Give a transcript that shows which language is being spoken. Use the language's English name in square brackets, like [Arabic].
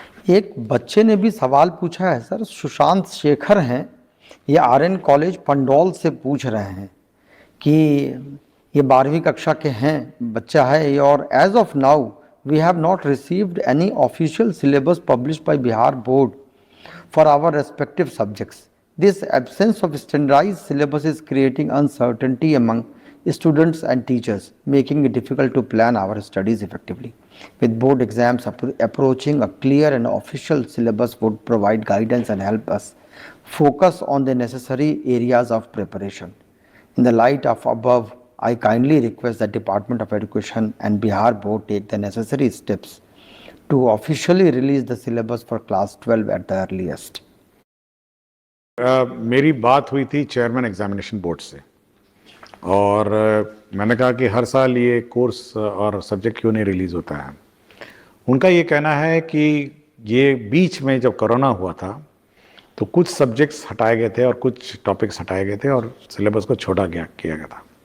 [Hindi] एक बच्चे ने भी सवाल पूछा है सर, सुशांत शेखर हैं, ये आर्यन कॉलेज पंडौल से पूछ रहे हैं कि ये 12वीं कक्षा के हैं, बच्चा है ये, और [English] As of now we have not received any official syllabus published by Bihar board for our respective subjects. This absence of standardized syllabus is creating uncertainty among students and teachers, making it difficult to plan our studies effectively. With board exams approaching, a clear and official syllabus would provide guidance and help us focus on the necessary areas of preparation. In the light of above, I kindly request the Department of Education and Bihar Board take the necessary steps to officially release the syllabus for class 12 at the earliest. [Hindi] मेरी बात हुई थी chairman examination board से, और मैंने कहा कि हर साल ये कोर्स और सब्जेक्ट क्यों नहीं रिलीज़ होता है। उनका ये कहना है कि ये बीच में जब कोरोना हुआ था तो कुछ सब्जेक्ट्स हटाए गए थे और कुछ टॉपिक्स हटाए गए थे और सिलेबस को छोटा किया गया था।